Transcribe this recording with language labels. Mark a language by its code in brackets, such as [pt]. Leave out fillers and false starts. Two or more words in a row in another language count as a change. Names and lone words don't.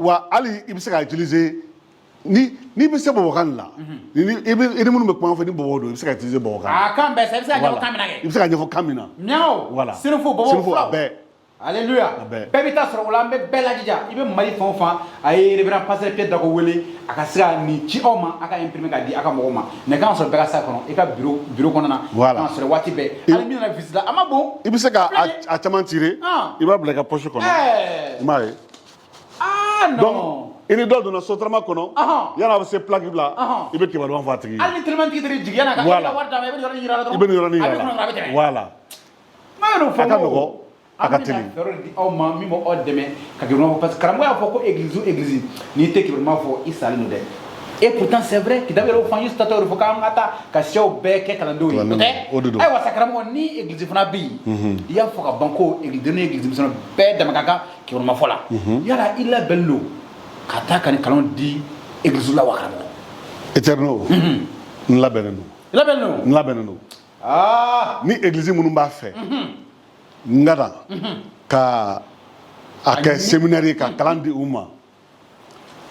[bm] wa hali i bɛ se ka utiliser n'i bɛ se babakan la i ni minnu bɛ kuma fɛ ni babaw don i bɛ se ka utiliser babakan a kan bɛɛ sa i bɛ se ka ɲɛfɔ kan min na kɛ i bɛ se ka ɲɛfɔ kan min na miaw voilà sinifo babaw a bɛɛ alléluia bɛɛ bɛ taa sɔrɔ o la an bɛ bɛɛ lajija i bɛ Mali fan o fan a ye [fr] révérend pasteur [bm] Pierre Dako wele a ka se ka nin ci aw ma a ka imprimer k'a di a ka mɔgɔw ma ne kan ka sɔrɔ bɛɛ ka sa kɔnɔ i ka bureau kɔnɔ na kan ka sɔrɔ waati bɛɛ hali min nana visite la a ma bon i bɛ se ka a caman tirer i b'a bila i ka poche kɔnɔ i m'a ye non i ni dɔ donna sotarama kɔnɔ yan'a bɛ se plaque la i bɛ kibaruya fɔ a tigi ye hali ni telimani tigi tɛ jigin yan'a ka wari d'a ma i bɛ nin yɔrɔnin yira la dɔrɔn i bɛ nin yɔrɔnin yira la a bɛ tɛmɛ voilà n b'a yɛrɛ fɔ a ka nɔgɔn a ka teli an bɛna fɛɛrɛ di aw ma min bɛ aw dɛmɛ ka kibaruya fɔ [fr] parce que [bm] karamɔgɔ y'a fɔ ko église n'i tɛ kibaruya fɔ i salen don dɛ [fr] et pourtant c'est vrai [bm] kitabu yɛrɛ fɔ an ye statut fɔ k'an ka taa ka siyaw bɛɛ kɛ kalandenw ye o tɛ ayiwa sa karamɔgɔ ni église fana bɛ yen i y'a fɔ ka ban ko église ni église misɛnninw bɛɛ dama ka kan kibaruya fɔ la yala i labɛnnen don ka taa ka nin kalanw di église la wa karamɔgɔ éternel n labɛnnen don n labɛnnen don ni église minnu b'a fɛ n ka na ka a kɛ séminaire ye ka kalan di u ma